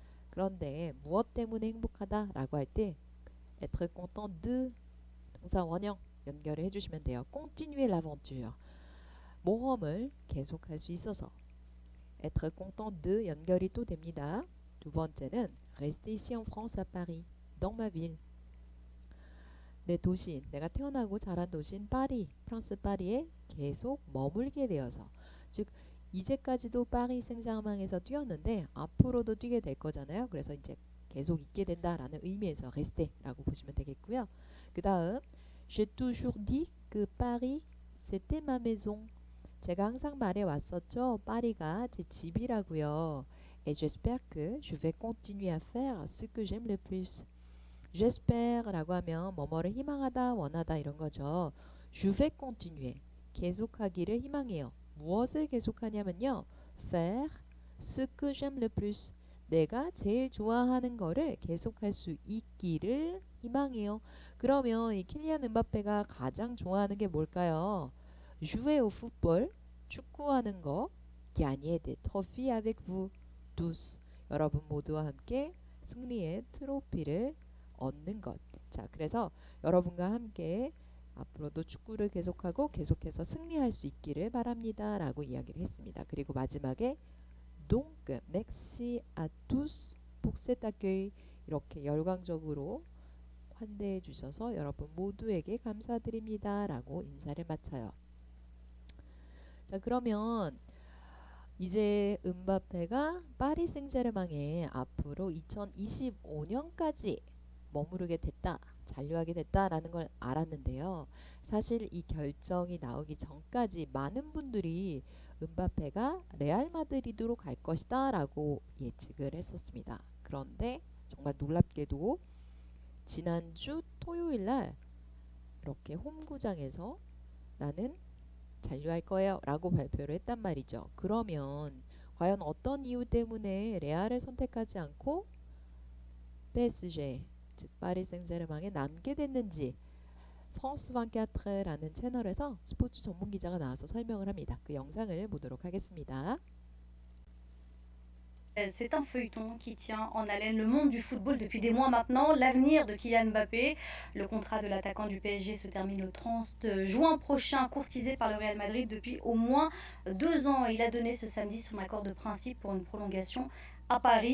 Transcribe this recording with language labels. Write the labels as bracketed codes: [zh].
[ko] 그런데 무엇 때문에 행복하다라고 할 때 [fr] être content de [ko] 동사 원형 연결을 해주시면 돼요. [fr] continuer l'aventure. [ko] 모험을 계속할 수 있어서. [fr] être content de [ko] 연결이 또 됩니다. 두 번째는 [fr] rester ici en France à Paris, dans ma ville. [ko] 내 도시인, 내가 태어나고 자란 도시인 파리, 프랑스 파리에 계속 머물게 되어서, 즉 이제까지도 파리 생제르맹에서 뛰었는데 앞으로도 뛰게 될 거잖아요. 그래서 이제 계속 있게 된다라는 의미에서 reste라고 보시면 되겠고요. 그 다음 [fr] j'ai toujours dit que Paris c'était ma maison. [ko] 제가 항상 말해왔었죠. 파리가 제 집이라고요. [fr] Et j'espère que je vais continuer à faire ce que j'aime le plus. j'espère [ko] 라고 하면 뭐뭐를 희망하다, 원하다 이런 거죠. [fr] je vais continuer. [ko] 계속하기를 희망해요. 무엇을 계속하냐면요. [fr] faire ce que j'aime le plus. [ko] 내가 제일 좋아하는 거를 계속할 수 있기를 희망해요. 그러면 이 킬리안 음바페가 가장 좋아하는 게 뭘까요? [fr] jouer au football, [ko] 축구하는 거, [fr] gagner des trophies avec vous tous. [ko] 여러분 모두와 함께 승리의 트로피를 얻는 것. 자, 그래서 여러분과 함께 앞으로도 축구를 계속하고 계속해서 승리할 수 있기를 바랍니다. 라고 이야기를 했습니다. 그리고 마지막에 [fr] donc merci à tous pour cet accueil. [ko] 이렇게 열광적으로 환대해 주셔서 여러분 모두에게 감사드립니다. 라고 인사를 마쳐요. 자, 그러면 이제 음바페가 파리 생제르맹에 앞으로 2025년까지 머무르게 됐다, 잔류하게 됐다라는 걸 알았는데요. 사실 이 결정이 나오기 전까지 많은 분들이 음바페가 레알 마드리드로 갈 것이다 라고 예측을 했었습니다. 그런데 정말 놀랍게도 지난주 토요일 날 이렇게 홈구장에서 나는 잔류할 거예요 라고 발표를 했단 말이죠. 그러면 과연 어떤 이유 때문에 레알을 선택하지 않고 PSG, 즉 파리 생제르맹에 남게 됐는지 프랑스 24라는 채널에서 스포츠 전문 기자가 나와서 설명을 합니다. 그 영상을 보도록 하겠습니다. [fr] C'est un feuilleton qui tient en haleine le monde du football depuis des mois maintenant. L'avenir de Kylian Mbappé, le contrat de l'attaquant du PSG se termine le 30 juin prochain, courtisé par le Real Madrid depuis au moins 2 ans. Il a donné ce samedi son accord de principe pour une prolongation à Paris.